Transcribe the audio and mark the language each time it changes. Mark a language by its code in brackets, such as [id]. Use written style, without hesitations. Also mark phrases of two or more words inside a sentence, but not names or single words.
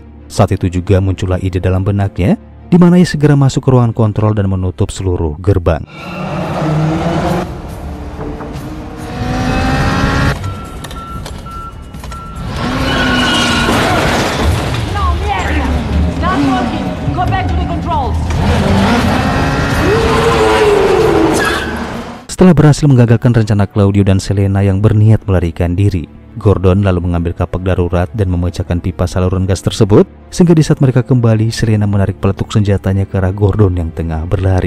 [id] Saat itu juga muncullah ide dalam benaknya, di mana ia segera masuk ke ruangan kontrol dan menutup seluruh gerbang. [es] No, mierda! [en] Not working! Go back to the controls! [id] Setelah berhasil menggagalkan rencana Claudio dan Selena yang berniat melarikan diri, Gordon lalu mengambil kapak darurat dan memecahkan pipa saluran gas tersebut, sehingga di saat mereka kembali, Selena menarik peletuk senjatanya ke arah Gordon yang tengah berlari.